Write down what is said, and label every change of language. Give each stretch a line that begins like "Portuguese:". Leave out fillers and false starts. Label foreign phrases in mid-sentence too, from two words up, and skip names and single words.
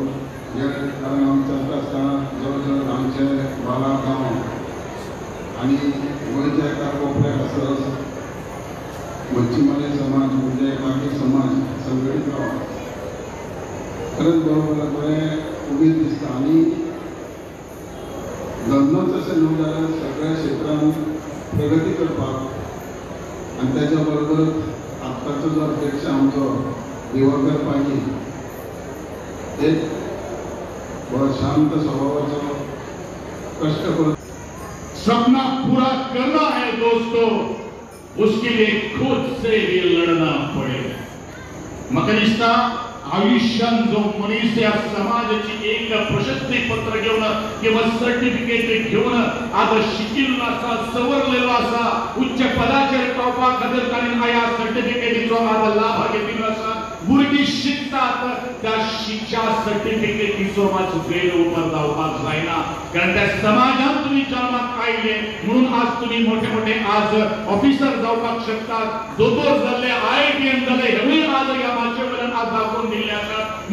Konkani: कारण आमचं आसतना जवळ जवळ आमचे बाला गांव आनी गोंयच्या एका कोपऱ्याक आसत मच्छीमारी समाज म्हणजे बाकी समाज संघटीत रावप खरंच बरोबर बरें उमेद दिसता. आनी लग्नच अशें न्हू जाल्यार सगळ्या क्षेत्रांत प्रगती करपाक आनी त्याच्या बरोबर आत्ताचो जो अध्यक्ष आमचो दिवाकर पागी एक बड़ा शांत स्वभावाचो कष्ट कर
Hindi: सपना पूरा करना है दोस्तों, उसके लिए खुद से भी लड़ना पड़ेगा।
Konkani: म्हाका दिसता आयुष्यान जो मनीस या समाजाची एक प्रशस्ती पत्र घेऊन किंवा सर्टिफिकेट घेऊन आज शिकिल्लो आसा, सवरलेलो आसा, उच्च पदाचेर पावपा खातीर ताणें ह्या सर्टिफिकेटीचो आज लाभ घेतिल्लो आसा। भुरगीं शिकतात त्या शिक्षा सर्टिफिकेटीचो मातसो गैरवापर जावपाक जायना, कारण त्या समाजात तुम्ही जन्माक आयले म्हणून आज तुम्ही मोठे मोठे आज ऑफिसर जावपाक शकतात, दोतोर जाल्ले, IITN जाले, हेवूय आज ह्या माचे वयल्यान आज दाखोवन दिल्ले आसात।